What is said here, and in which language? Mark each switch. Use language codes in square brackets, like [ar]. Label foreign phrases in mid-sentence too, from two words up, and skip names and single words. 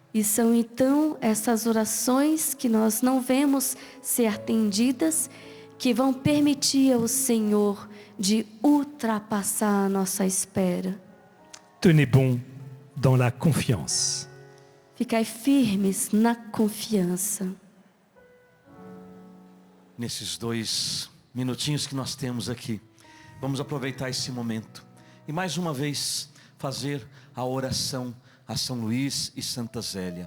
[pt] E são então essas orações que nós não vemos ser atendidas que vão permitir ao Senhor de ultrapassar a nossa espera. [fr] Tenez bon dans la confiance. [pt] Ficai firmes na confiança. Nesses 2 minutinhos que nós temos aqui, vamos aproveitar esse momento e mais uma vez fazer a oração a São Luís e Santa Zélia.